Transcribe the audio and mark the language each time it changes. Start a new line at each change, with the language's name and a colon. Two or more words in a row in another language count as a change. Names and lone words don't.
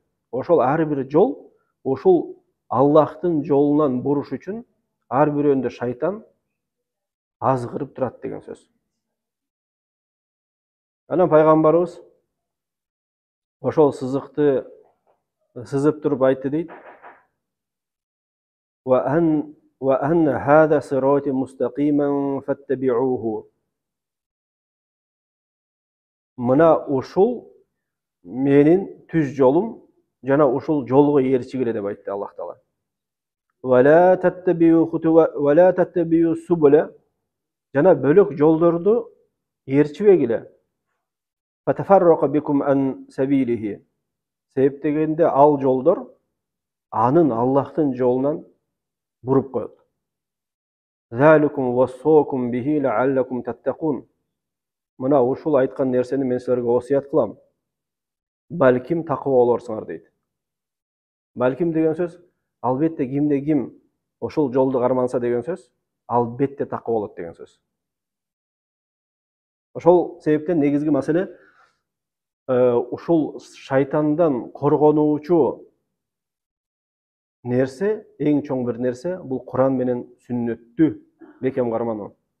Kyrgyz: Ошол ар бир жол ушул Аллахтын жолунан буруш үчүн ар бирөөндө шайтан азгырып турат деген сөз. Анан пайгамбарыбыз ошол сызыкты сызып туруп айтты дейт.
Arabic: وأن هذا صراطي مستقيما فاتبعوه.
Kyrgyz: Мына ушул менин түз жолум жана ушул жолго ээрчигиле деп айтты Аллах Таала.
Arabic: ولا تتبعوا السبل.
Kyrgyz: Жана бөлөк жолдорду ээрчибегиле.
Arabic: فتفرق بكم عن سبيله.
Kyrgyz: Себеп дегенде ал жолдор анын Аллахтын жолунан буруп коет.
Arabic: ذلكم وصاكم به لعلكم تتقون.
Kyrgyz: Мына ушул айткан нерсени мен силерге осуят кылам. Балким такыба болорсуңар дейт. Балким деген сөз албетте кимде ким ошол жолду карманса деген сөз, албетте такыба болот деген сөз. Ошол себептен негизги маселе ушул шайтандан коргонуучу нерсе, эң чоң бир нерсе, бул Куран менен сүннөттү бекем кармануу.